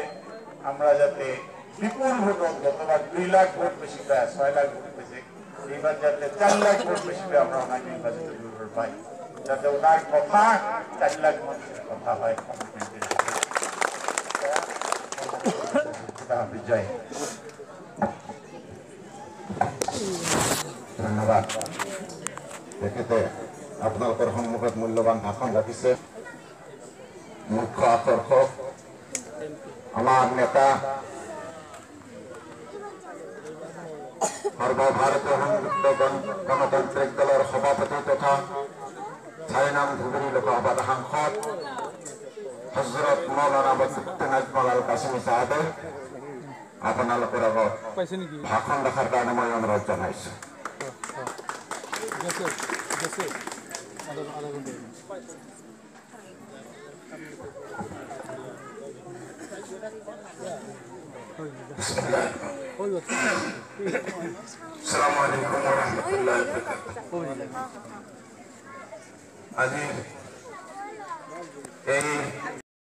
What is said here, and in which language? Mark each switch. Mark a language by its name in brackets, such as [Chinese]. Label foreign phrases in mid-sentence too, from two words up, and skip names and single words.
[Bangla] আমরা যাতে বিপুল ভোট, গতবার 2 লাখ ভোট বেশি, প্রায় 6 লাখ ভোট পেয়েছে, এইবার যাতে 4 লাখ ভোট বেশি আমরা ওনাকে নির্বাচিত পাই, যাতে ওনার কথা 4 লাখ মানুষের কথা হয়। জয় ধন্যবাদ। [Assamese] তেখেতে আপোনালোকৰ সন্মুখত মূল্যৱান ভাষণ ৰাখিছে। [Bangla] মুখ্য আকর্ষক আমার নেতা সর্বভারতীয় সংযুক্ত গণতান্ত্রিক দলের সভাপতি [Assamese] তথা 6 নং ধুবুৰী লোকসভাৰ সাংসদ হজরত মৌলানা বদৰুদ্দিন আজমল আল কাছিমি সাহেবে আপোনালোকৰ আগত ভাষণ ৰখাৰ কাৰণে মই অনুৰোধ জনাইছো। [Arabic] السلام عليكم و رحمة الله و بركاته. [Assamese] আজি এই